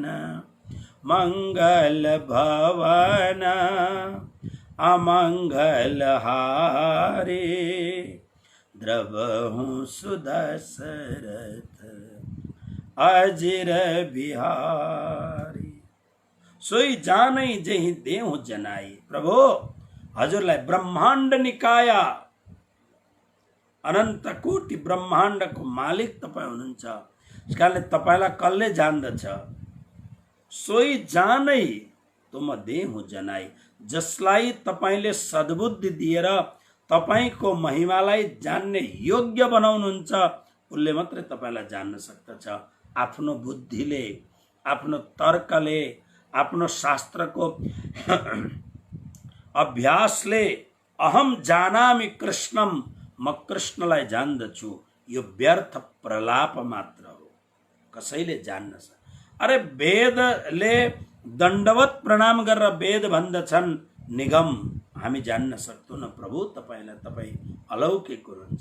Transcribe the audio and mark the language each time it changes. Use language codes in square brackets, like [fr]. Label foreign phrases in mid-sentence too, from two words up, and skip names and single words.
[awa] मंगल भवन अमंगल हारे, द्रवहु सुदशरथ अजिर बिहारी सोई जानै जेहि देहु जनाई। [ne] प्रभु हजुरलाई ब्रह्माण्ड निकाया अनन्त कोटि ब्रह्माण्डको मालिक तपाईँ हुनुहुन्छ। त्यस कारणले तपाईँलाई कसले जान्दछ? [awa] सोई जानै तुम देहु जनाई, [ne] जसलाई तपाईँले सद्बुद्धि दिएर तपाईँको महिमालाई जान्ने योग्य बनाउनुहुन्छ उसले मात्रै तपाईँलाई जान्न सक्दछ। आफ्नो बुद्धिले, आफ्नो तर्कले, आफ्नो शास्त्रको अभ्यासले [sa] अहम जानामि कृष्णम, [ne] म कृष्णलाई जान्दछु, यो व्यर्थ प्रलाप मात्र हो, कसैले जान्न सक्छ। अरे वेदले दण्डवत प्रणाम गरेर वेद भन्दछन् निगम हामी जान्न सक्दैनौँ प्रभु तपाईँलाई, तपाईँ अलौकिक हुनुहुन्छ।